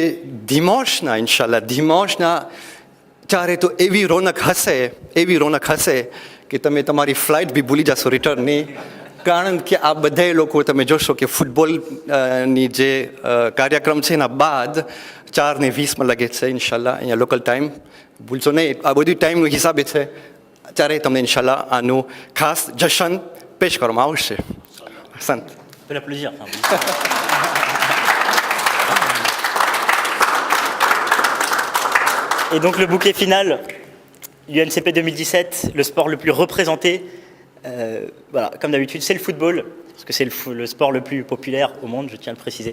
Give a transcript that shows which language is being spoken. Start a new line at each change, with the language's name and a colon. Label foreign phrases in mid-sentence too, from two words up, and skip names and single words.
Gujarati: દિમાશના ચારે તો એવી રોનક હશે કે તમે તમારી ફ્લાઇટ બી ભૂલી જશો રિટર્નની કારણ કે આ બધાય લોકો તમે જોશો કે ફૂટબોલની જે કાર્યક્રમ છે એના બાદ 4:20 લાગે છે ઇન્શાલ્લાહ અહીંયા લોકલ ટાઈમ ભૂલશો નહીં આ બધું ટાઈમનું હિસાબે છે ત્યારે તમને ઇન્શાલ્લાહ આનું ખાસ જશન પેશ કરવામાં આવશે હસન
French: Et donc le bouquet final, l'UNCP 2017, le sport le plus représenté, voilà, comme d'habitude, c'est le football, parce que c'est le sport le plus populaire au monde, je tiens à le préciser.